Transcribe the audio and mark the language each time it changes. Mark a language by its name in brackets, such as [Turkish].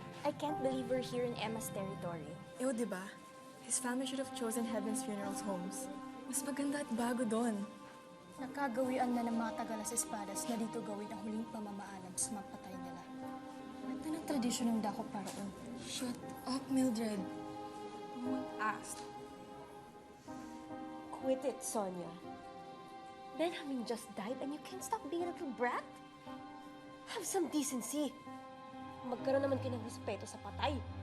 [English] I can't believe we're here in Emma's territory. [Filipino] Ew, di ba? [English] His family should have chosen Heaven's Funerals homes. [Filipino] Mas maganda at bago doon. Nakagawian na ng mga taga-Las Espadas na dito gawin ang huling pamamaalam sa mga patay nila. At na ng tradisyon ng dako paroon. [English] Shut up, Mildred. No one asked. Quit it, Sonia. Benjamin just died and you can't stop being a little brat? Have some decency. [Filipino] Magkaroon naman kayo ng respeto sa patay.